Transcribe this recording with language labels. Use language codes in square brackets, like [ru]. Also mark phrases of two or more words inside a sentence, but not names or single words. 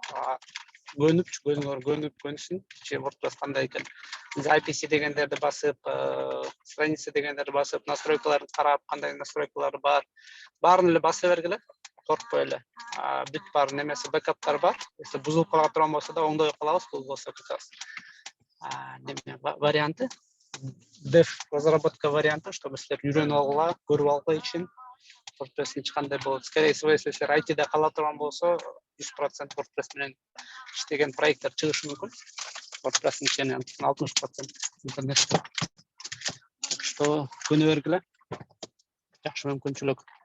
[ky] Көнүпсүн. WordPress кандай экен. Записи дегендерди басып, страница дегендерди басып, настройкаларды карап, кандай настройкалары бар. Баарын эле баса бергиле. Коркпой эле. Бүт бар немеси бэкаптар бар. Если бузулуп кала турган болсо да оңдой калабыз, бул болсо кытабыз. [ru] Варианты. Dev разработка варианты, чтобы [ky] силер үйрөнүп алгыла, көрүп алгыла үчүн. WordPress кандай болот. [ru] Скорее всего, если [ky] силер IT-де кала турган болсо, 100% WordPress менен иштеген проекттер чыгышы мүмкүн. WordPress ичинен 60% интернетте. [ru] Так что [ky] күнү бергиле. Жакшы мүмкүнчүлүк.